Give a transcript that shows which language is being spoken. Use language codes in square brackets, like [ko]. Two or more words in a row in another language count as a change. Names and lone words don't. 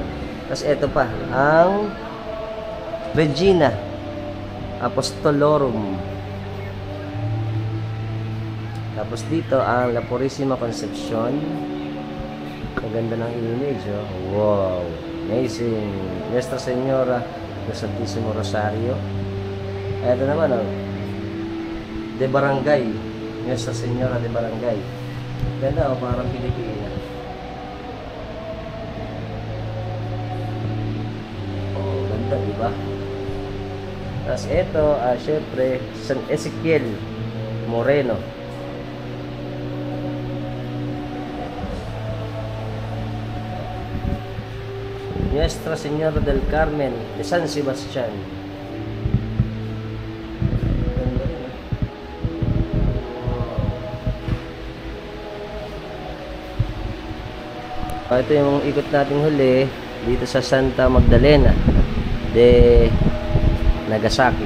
[tl] Tapos ito pa, ang Regina Apostolorum. Tapos dito, ang La Purísima Concepcion. Ang ganda ng image, oh. Wow! [en] Amazing! [tl] Nuestra Señora del Santísimo Rosario. Ito naman, oh. De Barangay. Nuestra Señora de Barangay. Ganda, oh. Parang Pilipina. Oh, ganda, diba? Tapos ito, syempre, San Ezequiel Moreno. Nuestra Señora del Carmen de San Sebastián. Ito yung ikot nating huli dito sa Santa Magdalena de Nagasaki.